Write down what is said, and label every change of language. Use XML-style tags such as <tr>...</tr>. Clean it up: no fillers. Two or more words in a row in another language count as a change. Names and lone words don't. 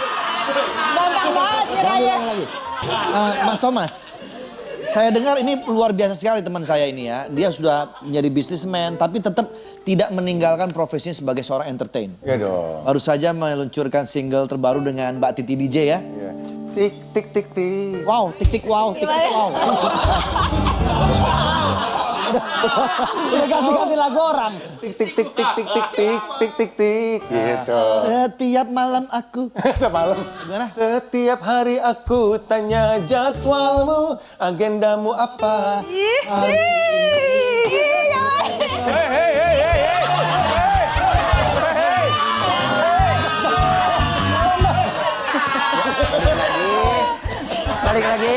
<id>Gampang banget Jangan nyerahnya. diulangi lagi. Mas Thomas, saya dengar ini luar biasa sekali teman saya ini ya. Dia sudah menjadi bisnismen tapi tetap tidak meninggalkan profesinya sebagai seorang entertain. Iya dong. Baru saja meluncurkan single terbaru dengan Mbak Titi DJ ya. Iya. Tik tik tik tik. Wow, tik tik wow, tik tik wow. Udah ganti-ganti lagu orang. Tik tik tik tik tik tik tik tik tik tik. Gitu. Setiap malam aku. Semalam. Gimana? Setiap hari aku tanya jadwalmu, agendamu apa? Balik lagi.</id>